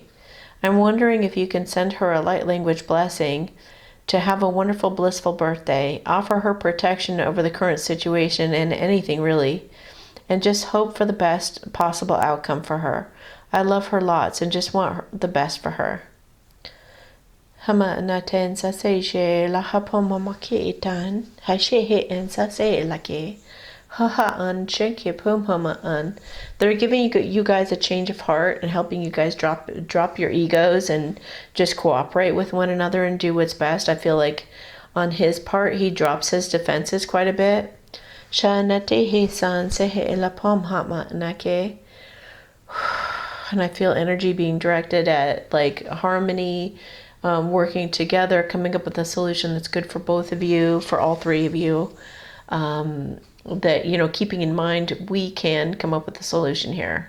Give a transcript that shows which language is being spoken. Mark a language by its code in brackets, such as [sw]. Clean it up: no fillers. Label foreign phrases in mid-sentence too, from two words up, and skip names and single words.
[en] I'm wondering if you can send her a light language blessing to have a wonderful, blissful birthday, offer her protection over the current situation and anything really, and just hope for the best possible outcome for her. I love her lots and just want the best for her. Hama naten sa se she la hapoma makitan, ha she he en sa se lake. Haha an chenke pum hama an. They're giving you guys a change of heart and helping you guys drop your egos and just cooperate with one another and do what's best. I feel like on his part he drops his defenses quite a bit. Shanate he san se he la pom hama nake. And I feel energy being directed at like harmony, working together, coming up with a solution that's good for both of you, for all three of you. That, keeping in mind, we can come up with a solution here.